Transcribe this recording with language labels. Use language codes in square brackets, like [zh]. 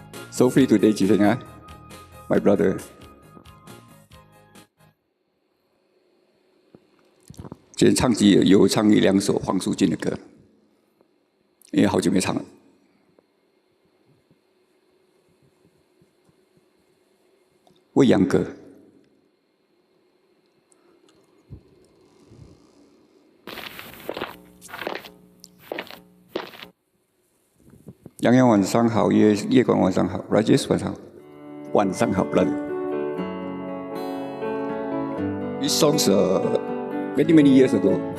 [en] So free today, [zh] 极限啊 [en] ，My brother. [zh] 今天唱机有唱一两首黄淑君的歌，因为好久没唱了。未央歌。洋洋晚上好，夜光晚上好 ，Rajesh 晚上好了。 [en] This song's many years ago.